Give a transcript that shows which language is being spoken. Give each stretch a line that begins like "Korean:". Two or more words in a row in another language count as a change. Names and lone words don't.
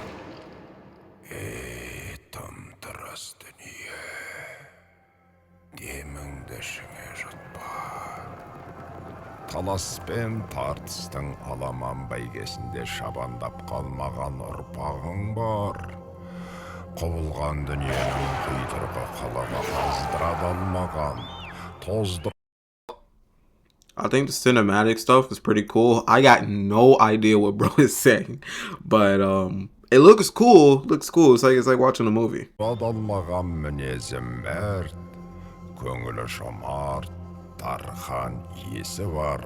Kazakh: Тым-тырыс дүние, деміңді ішіңе жұтпа. Талас пен тартыстың аламан бәйгесінде шабандап қалмаған ұрпағың бар. Құбылған дүниенің құйтырғы қалаға қаздыра алмаған, тозды.
English: I think the cinematic stuff is pretty cool. I got no idea what bro is saying, but it looks cool. Looks cool. It's like watching a movie.
Kazakh: Адалмаған мінезім мәрт, көңілі жомарт, дархан есі бар.